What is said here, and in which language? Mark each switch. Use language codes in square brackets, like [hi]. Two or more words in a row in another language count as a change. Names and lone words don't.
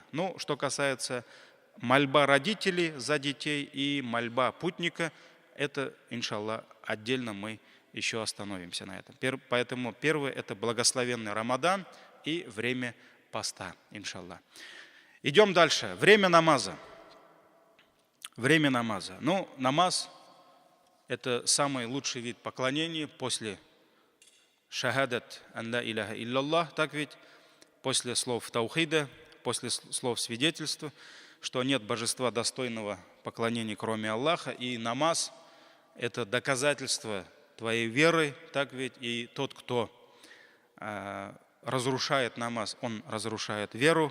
[ru] Ну, что касается мольба родителей за детей и мольба путника, это, иншаллах, отдельно мы еще остановимся на этом. Поэтому первое – это благословенный Рамадан и время поста, иншаллах. Идем дальше. Время намаза. Время намаза. Ну, намаз – это самый лучший вид поклонения после [ar] شهادة أن لا إله إلا الله, [ru] так ведь? После слов таухида, после слов свидетельства, что нет божества достойного поклонения, кроме Аллаха, и намаз – это доказательство твоей веры, так ведь? И тот, кто разрушает намаз, он разрушает веру.